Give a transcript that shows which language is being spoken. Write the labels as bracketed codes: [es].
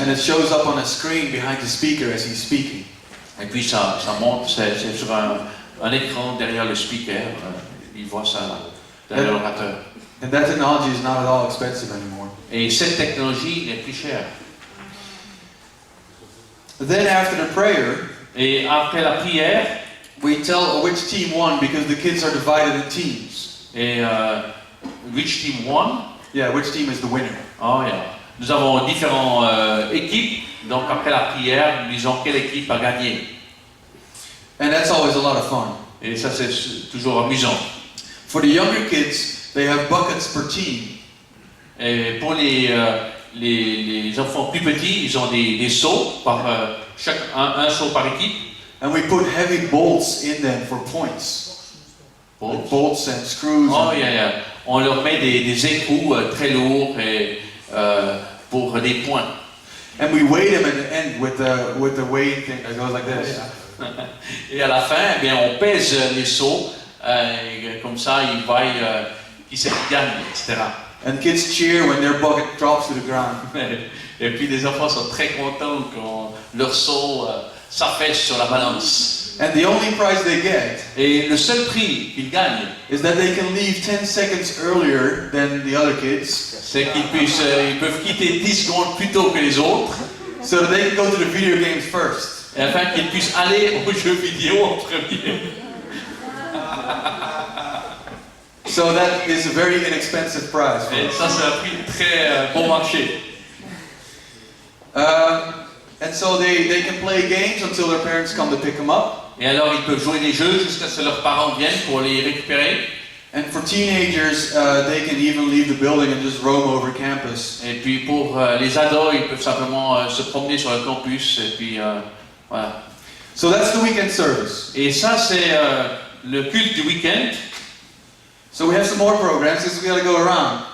[en] And it shows up on a screen behind the speaker as he's speaking. [fr] Et puis ça monte, c'est sur un écran derrière le speaker, ils voient ça derrière l'orateur. [en] And that technology is not at all expensive anymore. [fr] Et cette technologie n'est plus chère. [en] Then after the prayer, [fr] Et après la prière, [en] we tell which team won because the kids are divided in teams. et which team won? Yeah, which team is the winner. Oh, yeah. [fr] Nous avons différentes équipes, donc après la prière, nous disons quelle équipe a gagné. [en] And that's always a lot of fun. [fr] Et ça c'est toujours amusant. [en] For the younger kids, they have buckets per team. [fr] Et pour les enfants plus petits, ils ont des seaux, un seau par équipe. [en] And we put heavy bolts in them for points. Bolts? Bolts and screws. Oh, yeah, yeah. [fr] On leur met des écrous très lourds et, pour des points. [en] And we weigh them at the end with the weighing thing that goes like this. [fr] Et à la fin, eh bien, on pèse les seaux, comme ça, ils voient qui c'est qui gagne, etc. [en] And kids cheer when their bucket drops to the ground. [fr] Et puis les enfants sont très contents quand leur seau s'affaisse sur la balance. [en] And the only prize they get [fr] Et le seul prix qu'ils gagnent, [en] is that they can leave 10 seconds earlier than the other kids, [fr] c'est ils peuvent quitter 10 secondes plus tôt que les autres, [en] so that they can go to the video games first. [fr] et afin qu'ils puissent aller aux jeux vidéo en premier. [en] So that is a very inexpensive prize for [fr] Et [en] us. [fr] ça, c'est un prix très bon marché. [en] And so they can play games until their parents come to pick them up. [fr] Et alors, ils peuvent jouer des jeux jusqu'à ce que leurs parents viennent pour les récupérer. [en] And for teenagers, they can even leave the building and just roam over campus. [fr] Et puis pour les ados, ils peuvent simplement se promener sur le campus. Et puis voilà. [en] So that's the weekend service. [fr] Et ça, c'est le culte du week-end. [en] So we have some more programs since we got to go around.